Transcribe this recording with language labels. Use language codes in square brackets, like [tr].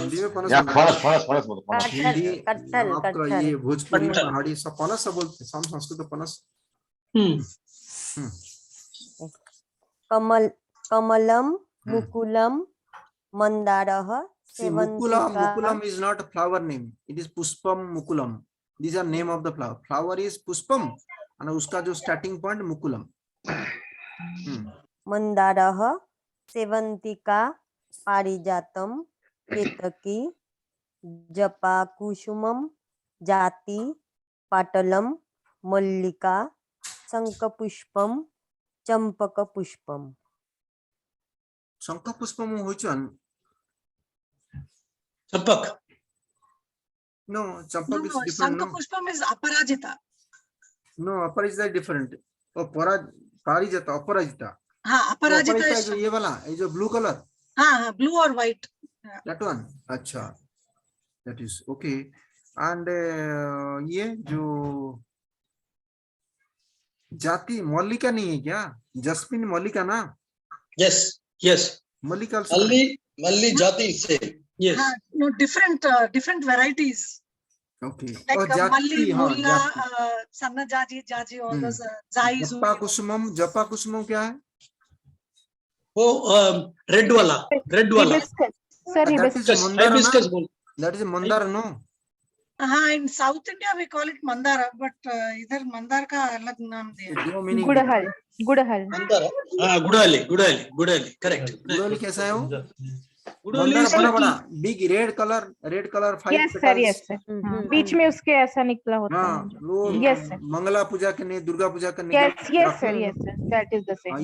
[hi] हिंदी में पनस पनस। हिंदी कटहल, आपका ये भोजपुरी पहाड़ी सब पनस सब बोलते हैं, Sanskrit पनस। [sa] Kamalam, मुकुलम, मंदारः, सेवंतिका। [en] Mukulam is not a flower name. It is Puspam Mukulam. These are name of the flower. Flower is Puspam and [hi] उसका जो [en] starting point Mukulam. [sa] मंदारः, सेवंतिका, पारिजातम, केतकी, जपा कुसुमम, जाति, पाटलम, मल्लिका, शंखपुष्पम, चंपक पुष्पम। [en] शंख पुष्पम which one? [hi] Champak. [en] No, champak is different. Shankha Pushpam is Aparajita. No, Aparajita is different. Oh, Parijata, Aparajita. हाँ, Aparajita is [hi] ये वाला, ये जो [en] blue color. हाँ, blue or white. That one. अच्छा, that is okay. [hi] And ये जो जाति मल्लिका नहीं है क्या? जस्मिन मल्लिका ना? [en] Yes. [hi] मल्लिका Malli jati से। [en] Yes. No, different varieties. Okay. Like Malli, Mulla, Sanna Jaji, all those Zais. [hi] जपा कुसुमम क्या है? वो रेड वाला। सर hibiscus बोल। [en] That is mandar, no? हाँ, in South India we call it Mandara, but [hi] इधर मंदार का अलग नाम दिया। गुड़हल। हाँ, गुड़हली, correct। गुड़हली कैसा है वो? मंदार बड़ा बिग रेड कलर 5 सर। बीच में उसके ऐसा निकला होता है। वो मंगला पूजा करने, दुर्गा पूजा करने। [en] Yes sir, that is the same.